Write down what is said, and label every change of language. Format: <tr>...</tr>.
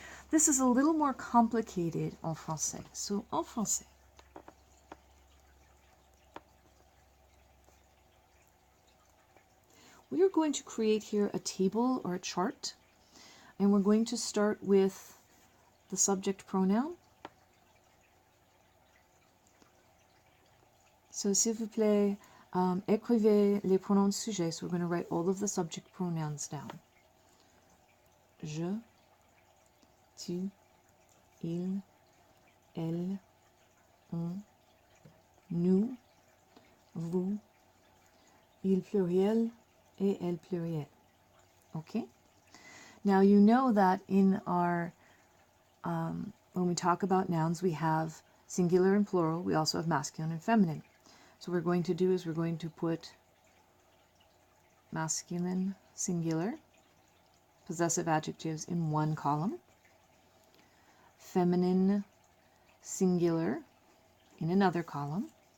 <en>This is a little more complicated</en> <fr>en français.</fr> <en>So en français, we are going to create here a table or a chart, and we're going to start with the subject pronoun.</en> <fr>So, s'il vous plaît, écrivez les pronoms sujets.</fr> <en>So we're going to write all of the subject pronouns down.</en> <fr>Je, tu, il, elle, on, nous, vous, il pluriel, et elle pluriel.</fr> <en>Okay? Now you know that in our, when we talk about nouns, we have singular and plural. We also have masculine and feminine. So what we're going to do is we're going to put masculine, singular, possessive adjectives in one column, feminine, singular in another column.</en>